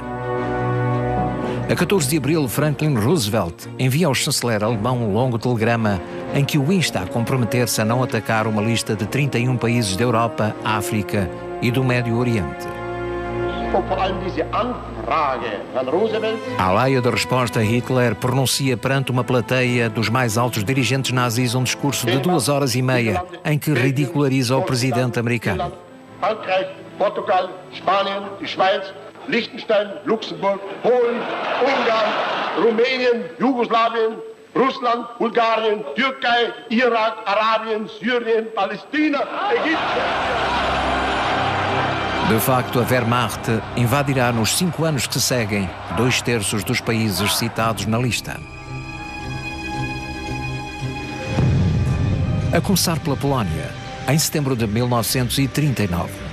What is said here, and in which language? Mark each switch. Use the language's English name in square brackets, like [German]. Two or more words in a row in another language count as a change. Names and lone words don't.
[Portuguese] A 14 de abril, Franklin Roosevelt envia ao chanceler alemão um longo telegrama em que o insta a comprometer-se a não atacar uma lista de 31 países da Europa, África e do Médio Oriente. À laia da resposta, Hitler pronuncia perante uma plateia dos mais altos dirigentes nazis um discurso de 2 horas e meia em que ridiculariza o presidente americano. [German] Frankreich, Portugal, Spanien, die Schweiz, Liechtenstein, Luxemburg, Polen, Ungarn, Rumänien, Jugoslawien, Russland, Bulgarien, Türkei, Irak, Arabien, Syrien, Palästina, Ägypten. [Portuguese] De facto, a Wehrmacht invadirá nos 5 anos que seguem 2/3 dos países citados na lista. A começar pela Polónia, em setembro de 1939.